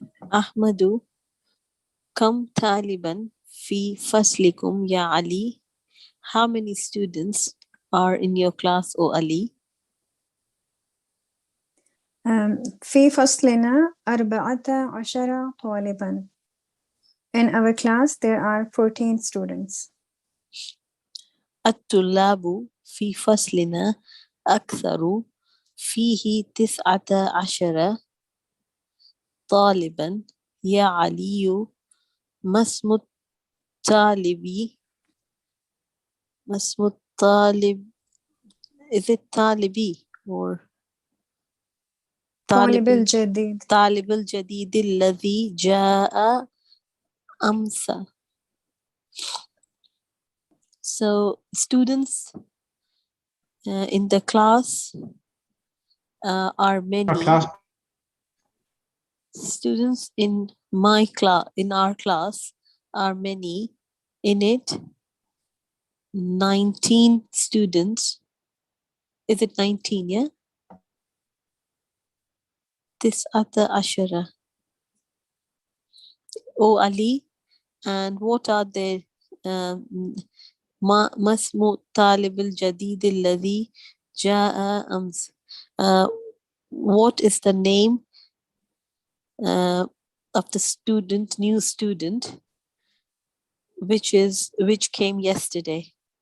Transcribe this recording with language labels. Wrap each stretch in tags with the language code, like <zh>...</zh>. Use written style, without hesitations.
<ar>Ahmadu, kam taliban fi faslikum ya Ali.</ar> <en>How many students are in your class, O Ali?</en> <ar>في فصلنا 14 طالباً.</ar> <en>In our class, there are 14 students.</en> <ar>الطلاب في فصلنا أكثر فيه 19 طالباً يا علي. ما اسم الطالب؟ ما اسم الطالب؟</ar> <en>Is it</en> <ar>طالبي or طالب الجديد. طالب الجديد الذي جاء أمس.</ar> <en>So students in the class are many. Students in my class, in our class, are many. In it, 19 students. Is it 19? Yeah. 19. Oh Ali, and what are the</en> <ar>ما اسم الطالب الجديد الذي جاء أمس?</ar> <en>What is the name of the student, new student, which came yesterday?</en>